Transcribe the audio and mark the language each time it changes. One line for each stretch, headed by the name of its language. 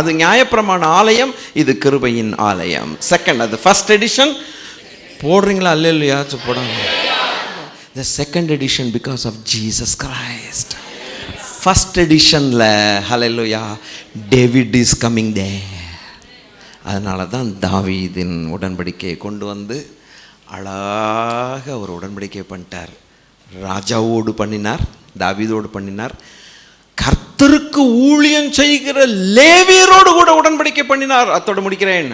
Tamil: அது நியாயப்பிரமாண ஆலயம், இது கிருபையின் ஆலயம். செகண்ட், அது ஃபர்ஸ்ட் எடிஷன். போடுறீங்களா? அல்லேலூயா போடுங்க.
English: The second edition because of Jesus Christ. First editionல hallelujah David is coming there.
Tamil: அதனால தான் தாவீதின் உடன்படிக்கையை கொண்டு வந்து அழகாக ஒரு உடன்படிக்கை பண்ணிட்டார். ராஜாவோடு பண்ணினார், தாவீதோடு பண்ணினார், கர்த்தருக்கு ஊழியம் செய்கிற லேவியரோடு கூட உடன்படிக்கை பண்ணினார். அத்தோடு முடிக்கிறேன்.